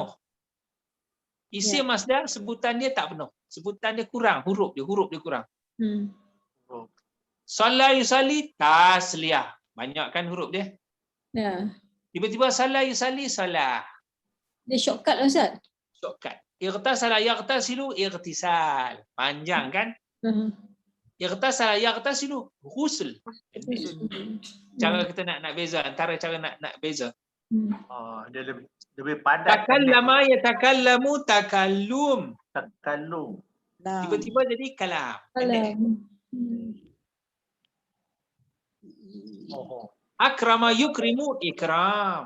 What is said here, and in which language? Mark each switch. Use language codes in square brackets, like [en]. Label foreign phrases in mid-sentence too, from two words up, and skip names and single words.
[ms] Isim masdar sebutan dia tak penuh. Sebutan dia kurang, huruf dia kurang. [ar] Shalla yusalli tasliyah. [ms] Banyak kan huruf dia? Ya. Tiba-tiba [ar] shalla yusalli [ms] salah. Dia shortcut lah Ustaz. Shortcut. [ar] Ightasala yaghtasilu ightisal. [ms] Panjang kan? [ar] Ightasala yaghtasilu ghusl. [ms] Cara kita nak beza antara cara nak beza. Dia lebih padat. [ar] Takallama yatakallamu takallum. Takallum. [ms] Tiba-tiba jadi kalam. [ar] Akrama yukrimu ikram.